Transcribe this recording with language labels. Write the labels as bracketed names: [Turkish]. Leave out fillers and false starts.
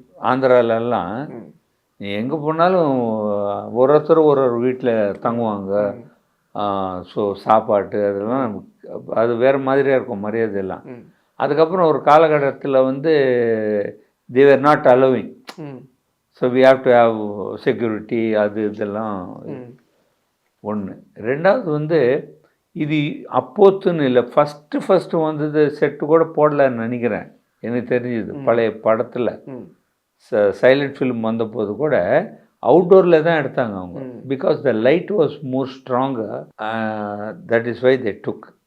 [Tamil] ஆந்திராலெல்லாம் நீ எங்கே போனாலும் ஒருத்தர் ஒரு வீட்டில் தங்குவாங்க. ஸோ சாப்பாட்டு அதெல்லாம் அது வேறு மாதிரியாக இருக்கும் மரியாதையெல்லாம். அதுக்கப்புறம் ஒரு காலகட்டத்தில் வந்து [English] they were not allowing. So we have to have security, [Tamil] அது இதெல்லாம் ஒன்று. ரெண்டாவது வந்து இது அப்போத்துன்னு இல்லை, ஃபஸ்ட்டு வந்தது செட்டு கூட போடலன்னு நினைக்கிறேன் எனக்கு தெரிஞ்சது. பழைய படத்தில் சைலண்ட் ஃபிலிம் வந்தபோது கூட அவுட்டோரில் தான் எடுத்தாங்க அவங்க. [English] Because the light was more stronger, that is why they took.